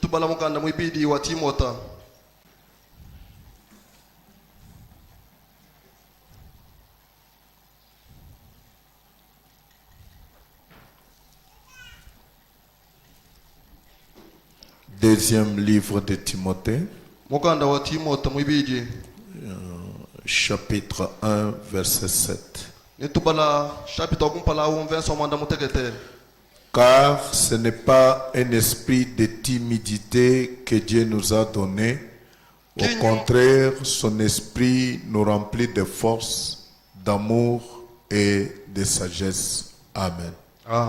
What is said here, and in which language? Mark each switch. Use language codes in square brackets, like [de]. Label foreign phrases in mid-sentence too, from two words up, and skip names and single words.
[lu] Nitubala mukanda mwibidi wa Timota. [fr] Deuxième livre de Timothée, [lu] Mukanda wa Timota mwibidi. [fr] Chapitre 1, verset 7. [lu] Nitubala chapitre kumpala verset mwanda mutekete. [fr] Car ce n'est pas un esprit de timidité que Dieu nous a donné. Au contraire, son esprit nous remplit de force, d'amour et de sagesse. Amen. Amen.